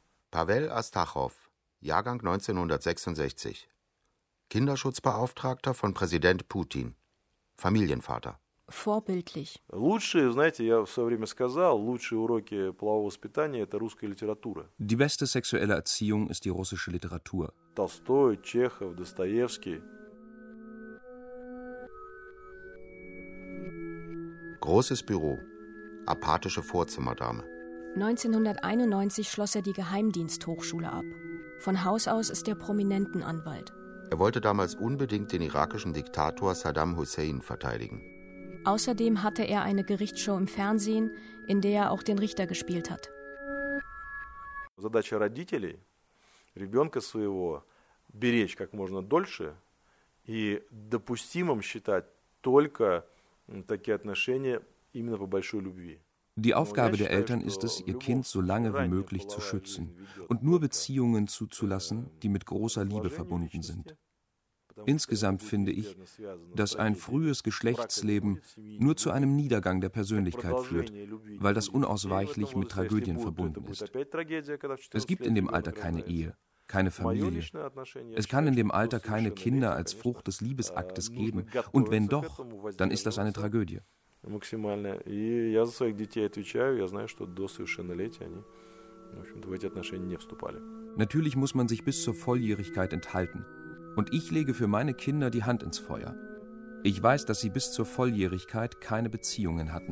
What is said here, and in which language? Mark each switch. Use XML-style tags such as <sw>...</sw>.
<de>Pavel Astachow, Jahrgang 1966, Kinderschutzbeauftragter von Präsident Putin, Familienvater. Vorbildlich.</de> <ru>Лучшие, знаете, я в свое время сказал, лучшие уроки полового воспитания – это русская литература.</ru> <de>Die beste sexuelle Erziehung ist die russische Literatur.</de> <ru>Толстой, Чехов, Достоевский.</ru> <de>Großes Büro, apathische Vorzimmerdame. 1991 schloss die Geheimdiensthochschule ab. Von Haus aus ist prominenten Anwalt. Er wollte damals unbedingt den irakischen Diktator Saddam Hussein verteidigen. Außerdem hatte er eine Gerichtsshow im Fernsehen, in der er auch den Richter gespielt hat.</de> <ru>Задача родителей ребенка своего беречь как можно дольше и допустимым считать только такие отношения именно по большой любви.</ru> <de>Die Aufgabe der Eltern ist es, ihr Kind so lange wie möglich zu schützen und nur Beziehungen zuzulassen, die mit großer Liebe verbunden sind. Insgesamt finde ich, dass ein frühes Geschlechtsleben nur zu einem Niedergang der Persönlichkeit führt, weil das unausweichlich mit Tragödien verbunden ist. Es gibt in dem Alter keine Ehe, keine Familie. Es kann in dem Alter keine Kinder als Frucht des Liebesaktes geben. Und wenn doch, dann ist das eine Tragödie.</de> <ru>Максимально. И я за своих детей отвечаю. Я знаю, что до совершеннолетия они, в общем-то, в эти отношения не вступали.</ru> <de>Natürlich muss man sich bis zur Volljährigkeit enthalten. Und ich lege für meine Kinder die Hand ins Feuer. Ich weiß, dass sie bis zur Volljährigkeit keine Beziehungen hatten.</de>